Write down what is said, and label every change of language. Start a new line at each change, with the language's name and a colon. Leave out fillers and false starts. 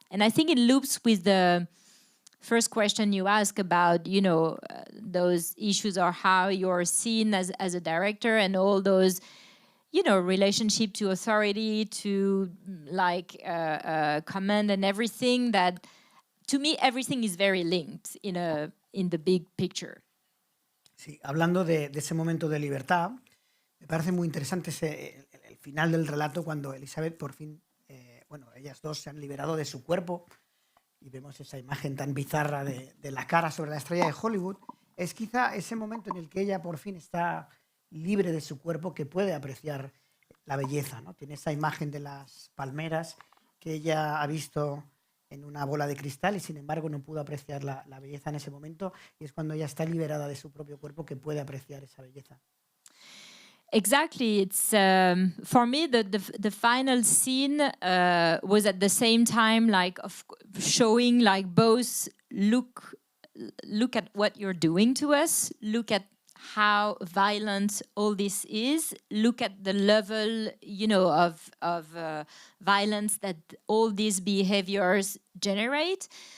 English: And I think it loops with the first question you ask about, you know, those issues, or how you're seen as a director, and all those, you know, relationship to authority, to like command and everything. That, to me, everything is very linked in the big picture.
Spanish: Sí, hablando de ese momento de libertad, me parece muy interesante el final del relato, cuando Elizabeth por fin, bueno, ellas dos se han liberado de su cuerpo, y vemos esa imagen tan bizarra de la cara sobre la estrella de Hollywood, es quizá ese momento en el que ella por fin está libre de su cuerpo, que puede apreciar la belleza, ¿no? Tiene esa imagen de las palmeras que ella ha visto en una bola de cristal y sin embargo no pudo apreciar la belleza en ese momento, y es cuando ella está liberada de su propio cuerpo que puede apreciar esa belleza.
English: Exactly. It's for me the final scene was at the same time like of showing like both look at what you're doing to us, look at how violent all this is, look at the level, you know, of violence that all these behaviors generate.